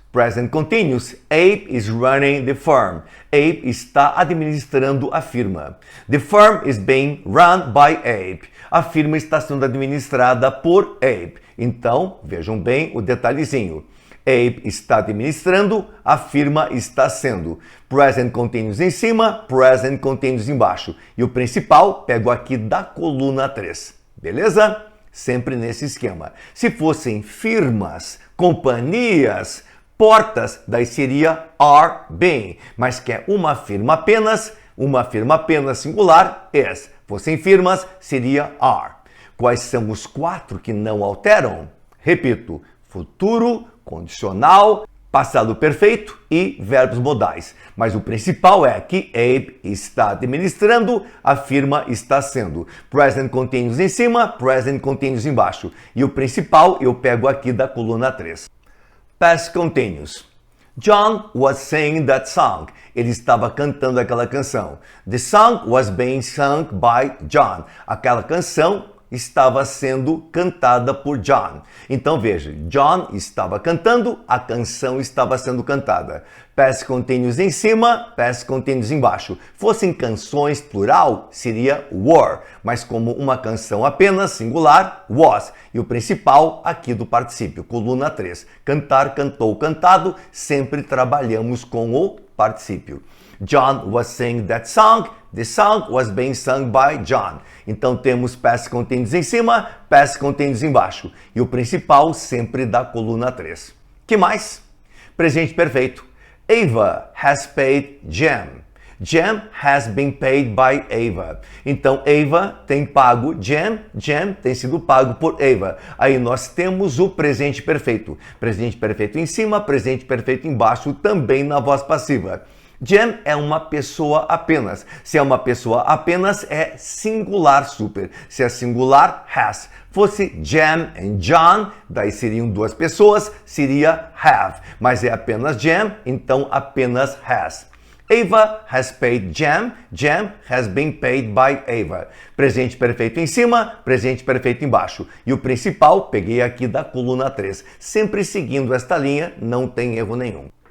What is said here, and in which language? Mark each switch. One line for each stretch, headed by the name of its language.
English: Present continuous, Abe is running the firm.
Portuguese: Abe está administrando a firma.
English: The firm is being run by Abe.
Portuguese: A firma está sendo administrada por Abe. Então, vejam bem o detalhezinho. Abe está administrando, a firma está sendo. Present continuous em cima, present continuous embaixo. E o principal, pego aqui da coluna 3. Beleza? Sempre nesse esquema. Se fossem firmas, companhias, portas, daí seria are being, mas que é uma firma apenas singular, is. Fossem firmas, seria are. Quais são os 4 que não alteram? Repito, futuro, condicional, passado perfeito e verbos modais. Mas o principal é que Abe está administrando, a firma está sendo. Present continuous em cima, present continuous embaixo. E o principal eu pego aqui da coluna 3.
English: Past continuous. John was singing that song.
Portuguese: Ele estava cantando aquela canção.
English: The song was being sung by John.
Portuguese: Aquela canção estava sendo cantada por John. Então veja, John estava cantando, a canção estava sendo cantada. Past continuous em cima, past continuous embaixo. Fossem canções plural, seria were, mas como uma canção apenas singular, was. E o principal aqui do particípio, coluna 3. Cantar, cantou, cantado, sempre trabalhamos com o particípio.
English: John was singing that song. The song was being sung by John.
Portuguese: Então temos past continuous em cima, past continuous embaixo. E o principal sempre da coluna 3. Que mais? Presente perfeito.
English: Ava has paid Jim. Jem has been paid by Ava.
Portuguese: Então, Ava tem pago Jem, Jem tem sido pago por Ava. Aí nós temos o presente perfeito. Presente perfeito em cima, presente perfeito embaixo, também na voz passiva. Jem é uma pessoa apenas. Se é uma pessoa apenas, é singular super. Se é singular, has. Fosse Jem and John, daí seriam duas pessoas, seria have. Mas é apenas Jem, então apenas has.
English: Ava has paid Jem, Jem has been paid by Ava.
Portuguese: Presente perfeito em cima, presente perfeito embaixo. E o principal, peguei aqui da coluna 3. Sempre seguindo esta linha, não tem erro nenhum.